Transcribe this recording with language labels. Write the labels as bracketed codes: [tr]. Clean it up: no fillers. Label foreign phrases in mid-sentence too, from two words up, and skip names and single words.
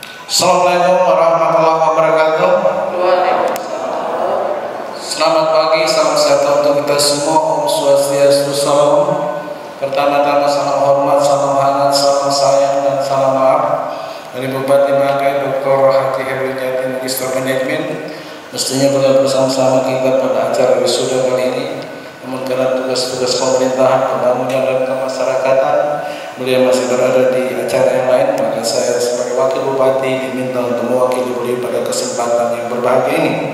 [ar] السلام عليكم ورحمة الله وبركاته. [id] Selamat pagi, salam sejahtera untuk kita semua. [ban] Om Swastiastu, [id] salam. Pertama-tama salam hormat, salam hangat, salam sayang dan salam maaf dari Bupati Bangkai Dr. Hati Heruwinarti, Magister Manajemen. Mestinya beliau bersama-sama kita pada acara wisuda kali ini, namun karena tugas-tugas pemerintahan, pembangunan dan kemasyarakatan, beliau masih berada di acara yang lain, maka saya sebagai wakil bupati diminta untuk mewakili beliau pada kesempatan yang berbahagia ini.